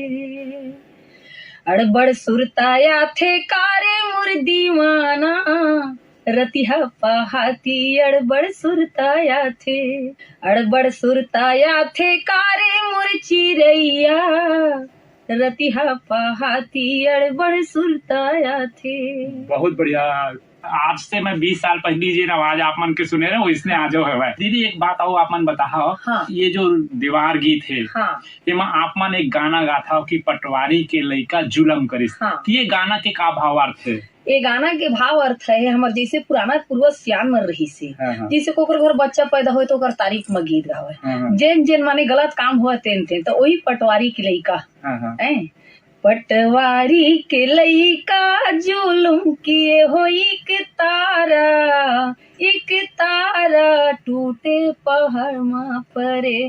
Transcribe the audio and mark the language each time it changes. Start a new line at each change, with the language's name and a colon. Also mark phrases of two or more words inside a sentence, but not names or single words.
Chhattisgarhi: अड़बड़ सुरताया थे कारे मुर दीवाना रतिहा पहाती अड़बड़ सुरताया थे। अड़बड़ सुरताया थे कारे मुर चिरैया रतिहा पहाती अड़बड़ सुरताया थे। बहुत बढ़िया। आज से मैं 20 साल पहले जी आवाज आप मन के सुने रहे हो, इसने आज है। दीदी एक बात आओ आप मन बताओ। हाँ। ये जो देवार गीत है, हाँ। आप मन एक गाना गाता हो कि पटवारी के लइका जुलम करिस। हाँ। ये गाना के का भाव अर्थ है? ये गाना के भाव अर्थ है हमारे जैसे पुराना पूर्वज सियान मर रही से। जैसे कोकर घर बच्चा पैदा हो तो ओकर तारीफ में गीत गावे, जेन जेन माने गलत काम हुआ तेन तो वही पटवारी के लइका पटवारी के लइका जुलुम किए हो एक तारा टूटे पहाड़ मा परे।